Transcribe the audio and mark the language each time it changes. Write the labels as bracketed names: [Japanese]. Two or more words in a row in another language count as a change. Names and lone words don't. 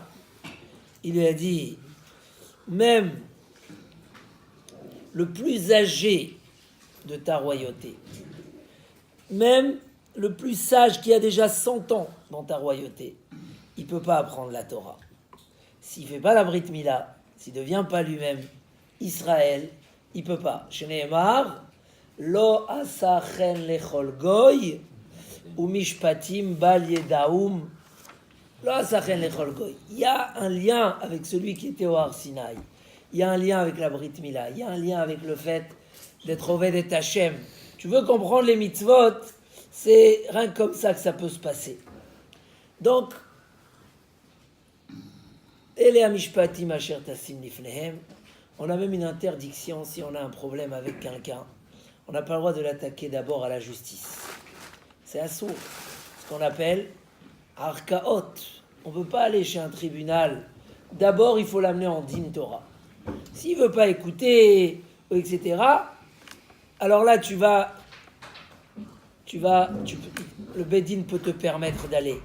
[French] Il lui a dit, même le plus âgé de ta royauté, même le plus sage qui a déjà 100 ans dans ta royauté, il ne peut pas apprendre la Torah. S'il ne fait pas la Brit Mila, s'il ne devient pas lui-même Israël, il ne peut pas. [Hebrew] שנאמר, לא עשה כן לכל גוי, ומשפטים בל ידעום, לא עשה כן לכל גוי. [French] Il y a un lien avec celui qui était au Har Sinaï. Il y a un lien avec la Brit Mila. Il y a un lien avec le fait d'être Oved et Hashem. Tu veux comprendre les mitzvot, c'est rien comme ça que ça peut se passer. Donc, [Hebrew] אלה המשפטים אשר תשים לפניהם. [French] On a même une interdiction si on a un problème avec quelqu'un. On n'a pas le droit de l'attaquer d'abord à la justice. C'est assourd. Ce qu'on appelle arkaot. On ne peut pas aller chez un tribunal. D'abord, il faut l'amener en [Hebrew] דין תורה. [French] S'il ne veut pas écouter, etc., alors là, le Bedin peut te permettre d'aller.